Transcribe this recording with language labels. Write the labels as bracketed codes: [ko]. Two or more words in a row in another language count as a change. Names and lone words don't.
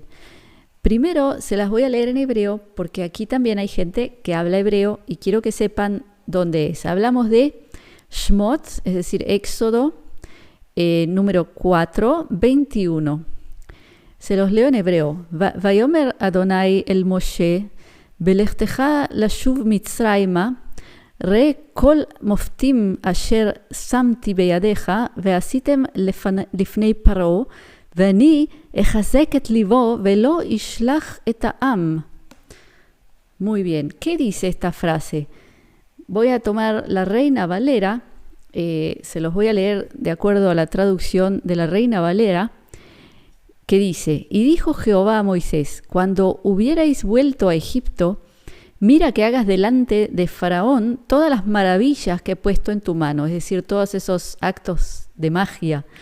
[es] Primero se las voy a leer en hebreo porque aquí también hay gente que habla hebreo y quiero que sepan dónde es. Hablamos de Shmot, es decir, Éxodo, número 4, 21. Se los leo en hebreo. [he] ויאמר אדוני אל משה, בלכתך לשוב מצרימה, ראה כל מופתים אשר שמתי בידך, ועשיתם לפני פרעה, ואני אחזק את ליבו ולא ישלח את העם. [es] Muy bien, ¿qué dice esta frase? Voy a tomar la Reina Valera, se los voy a leer de acuerdo a la traducción de la Reina Valera, que dice, y dijo Jehová a Moisés, cuando hubierais vuelto a Egipto, mira que hagas delante de Faraón todas las maravillas que he puesto en tu mano, es decir, todos esos actos de magia.